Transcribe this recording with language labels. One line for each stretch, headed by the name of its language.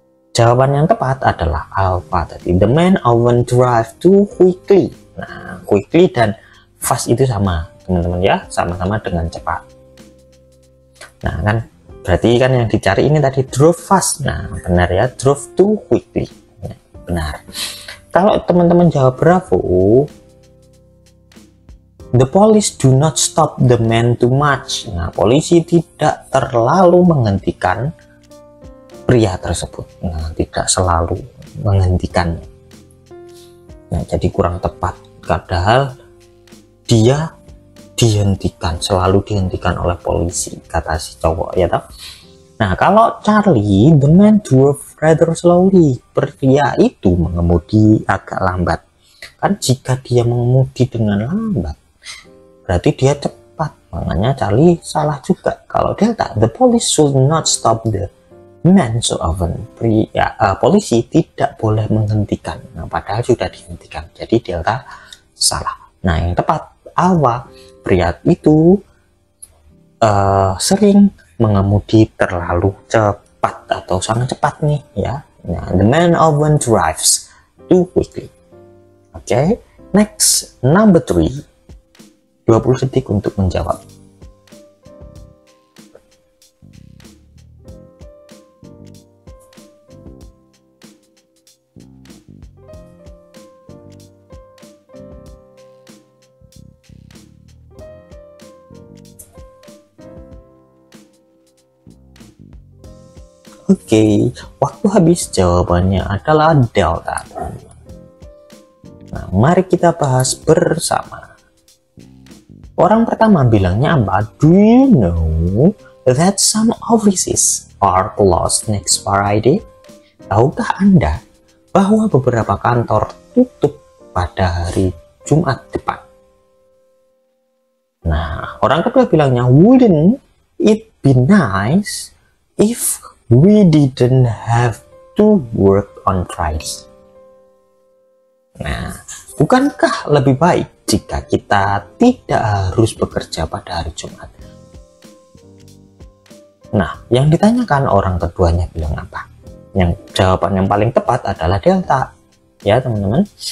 Indonesian: Jawaban yang tepat adalah alpha tadi.
English: The man often drive too quickly.
Indonesian: Nah, quickly dan fast itu sama, teman-teman ya, sama-sama dengan cepat. Nah, kan berarti kan yang dicari ini tadi
English: drove fast.
Indonesian: Nah, benar ya,
English: drove too quickly.
Indonesian: Nah, benar. Kalau teman-teman jawab bravo,
English: the police do not stop the man too much.
Indonesian: Nah, polisi tidak terlalu menghentikan pria tersebut. Nah, tidak selalu menghentikan. Nah, jadi kurang tepat. Padahal dia dihentikan, selalu dihentikan oleh polisi, kata si cowok ya toh. Nah, kalau
English: Charlie, the man drove rather slowly.
Indonesian: Pria itu mengemudi agak lambat. Kan jika dia mengemudi dengan lambat, berarti dia cepat. Makanya Charlie salah juga.
English: Kalau delta, the police should not stop the man so often.
Indonesian: Polisi tidak boleh menghentikan. Nah, padahal sudah dihentikan. Jadi delta salah. Nah, yang tepat alpha, pria itu sering mengemudi terlalu cepat atau sangat cepat nih ya.
English: Nah, the man often drives too quickly.
Indonesian: Oke,
English: next, number 3.
Indonesian: 20 detik untuk menjawab. Oke, waktu habis. Jawabannya adalah delta. Nah, mari kita bahas bersama. Orang pertama bilangnya apa?
English: Do you know that some offices are closed next Friday?
Indonesian: Tahukah Anda bahwa beberapa kantor tutup pada hari Jumat depan? Nah, orang kedua bilangnya,
English: wouldn't it be nice if we didn't have to work on Friday?
Indonesian: Nah, bukankah lebih baik jika kita tidak harus bekerja pada hari Jumat? Nah, yang ditanyakan orang keduanya bilang apa? Yang jawaban yang paling tepat adalah delta. Ya, teman-teman.